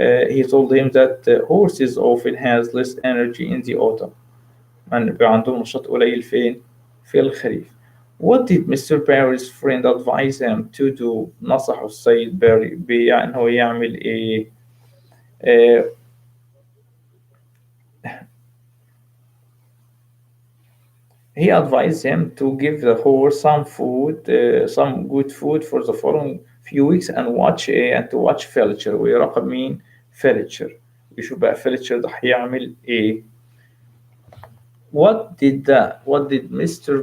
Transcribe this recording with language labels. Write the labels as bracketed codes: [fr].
[en] He told him that horses often has less energy in the autumn. [ar] يعني بيبقى عندهم نشاط قليل فين؟ في الخريف. [en] What did Mr. Barry's friend advise him to do? [ar] نصحه السيد باري بأن هو يعمل إيه؟ [en] He advised him to give the horse some good food for the following few weeks and to watch Fletcher [ar] ويراقب مين؟ [en] Fletcher. [ar] يشوف بقى Fletcher ده هيعمل إيه؟ [en] What did Mr.